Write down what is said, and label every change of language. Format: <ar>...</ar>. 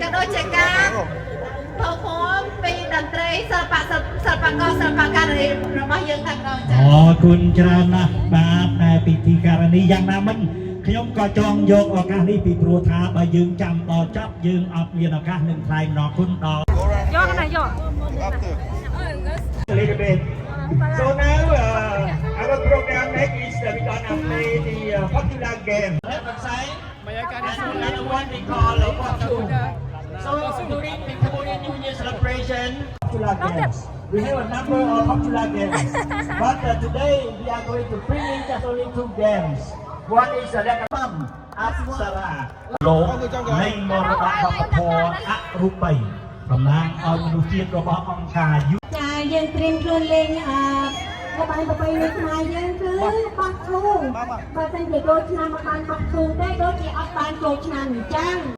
<km>ក៏ដូចជាការផូហ្វមពីតន្ត្រីសិល្បៈសិល្បករសិល្បកររបស់យើងទាំងអស់ចា៎ អរគុណច្រើនណាស់បាទតែពិធីការនេះយ៉ាងណាមិញខ្ញុំក៏ចង់យកឱកាសនេះពីព្រោះថាបើយើងចាំដល់ចប់យើងអត់មានឱកាសនឹងថ្លែងអំណរគុណដល់ យកណាយក</km> <en>little bit. So now our program next is we're gonna play the popular game. Another one we call Popcorn. So during the Cambodian New Year celebration, popular games. We have a number of popular games, but today we are going to bring in just only 2 games. One is the Lekapam Apsara.</en> <km>លោកនៃមរតកវប្បធម៌អរូបីតំណាងឲ្យមនុស្សជាតិរបស់អង្គការ ចាយើងត្រៀមខ្លួនលេងល្បែងប្រពៃណីខ្មែរយើងគឺបោះធូងបើមិនជាចូលឆ្នាំមកបានបោះធូងទេដូចជាអត់បានចូលឆ្នាំអញ្ចឹង</km>